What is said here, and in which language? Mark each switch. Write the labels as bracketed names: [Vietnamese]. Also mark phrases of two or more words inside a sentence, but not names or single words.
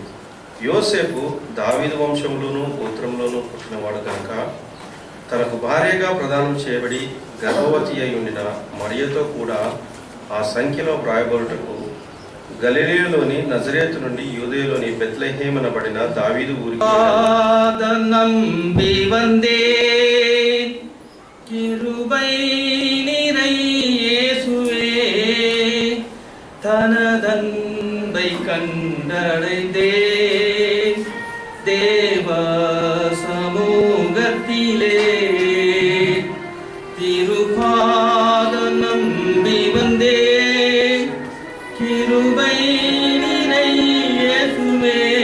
[Telugu] యోసేపు దావీదు వంశంలోనూ గోత్రంలోనూ పుట్టినవాడు కనుక తనకు భార్యగా ప్రదానం చేయబడి గర్భవతి అయి ఉండిన మరియతో కూడా ఆ సంఖ్యలో వ్రాయబడుటకు గలిలయలోని నజరేతు నుండి యూదయలోని బెత్లెహేమనబడిన దావీదు ఊరికి [Tamil] தனதன்பை கண்டடைந்தே தேவ சமூகத்திலே திருபாத நம்பி வந்தே கிருபை நிறை இயேசுவே